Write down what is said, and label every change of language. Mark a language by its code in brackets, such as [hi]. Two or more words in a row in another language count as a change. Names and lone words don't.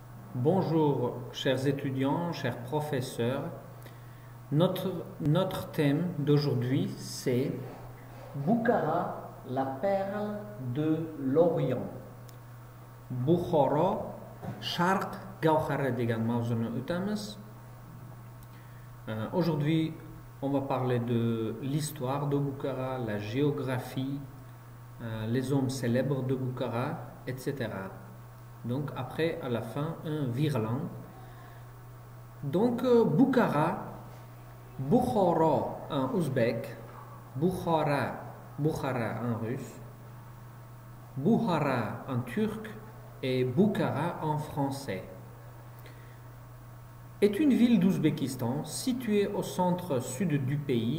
[fr] Bonjour, chers étudiants, chers professeurs. Notre thème d'aujourd'hui, c'est Bukhara, la perle de l'Orient. [uz] Bukhara, Sharq Gawhara degan mavzuni o'tamiz. [fr] Aujourd'hui, on va parler de l'histoire de Bukhara, la géographie, les hommes célèbres de Bukhara, etc. Donc après, à la fin, un virlan. Donc Bukhara, Bukhara en ouzbek, Bukhara en russe, Bukhara en turc et Bukhara en français, est une ville d'Ouzbékistan située au centre-sud du pays.